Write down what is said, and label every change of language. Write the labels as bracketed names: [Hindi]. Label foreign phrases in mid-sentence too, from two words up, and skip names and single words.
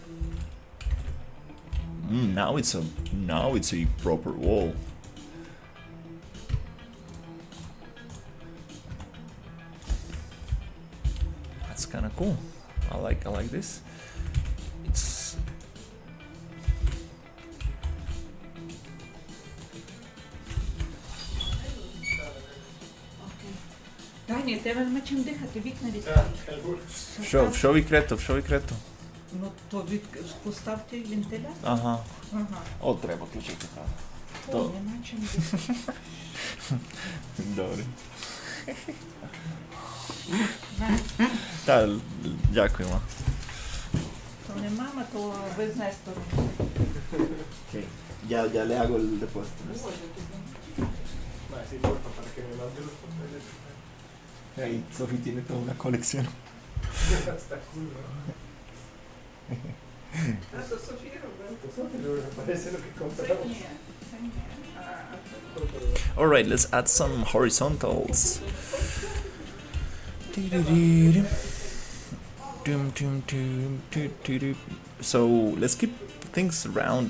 [English] Now it's a proper wall. That's kind of cool. I like this. It's [Ukrainian] Дані, тебе нема чим дихати, вікна відкрити. в що відкрито. Ну, то поставте вентилятор. Ага. Ага. О, треба включити, правда. О, То- нема чим дихати. Добре. Вань, Та, дякуємо. то не мама, то ви з Нестором. [Spanish] Okay. Ya le hago el depósito. [Ukrainian] Боже, тобі. [Spanish] Más, sí, porfa, para que me mande los papeles. Ahí Sofi tiene toda una colección. Está cool, ¿no? [Ukrainian] А то Софія робила. [Spanish] Pero me parece lo que compramos. [Ukrainian] Ні, це ні. А, [English] Alright, let's add some horizontals. So let's keep things rounded.